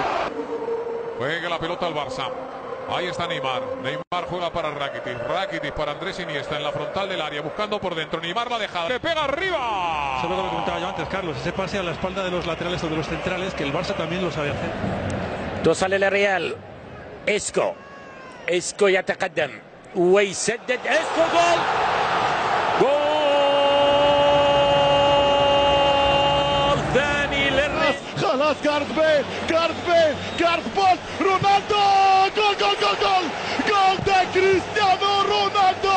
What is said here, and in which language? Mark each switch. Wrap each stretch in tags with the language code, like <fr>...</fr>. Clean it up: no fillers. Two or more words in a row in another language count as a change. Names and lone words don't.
<es>Juega la pelota al Barça. Ahí está Neymar juega para Rakitic para Andrés Iniesta en la frontal del área, buscando por dentro. Neymar la deja, le pega arriba. Eso es lo que comentaba yo antes, Carlos, ese pase a la espalda de los laterales o de los centrales, que el Barça también lo sabe hacer.</es> <ar>توصل للريال. اسكو يتقدم ويسدد. اسكو جول ثاني للريال. خلاص جارث بيل رونالدو جول ده كريستيانو رونالدو.</ar>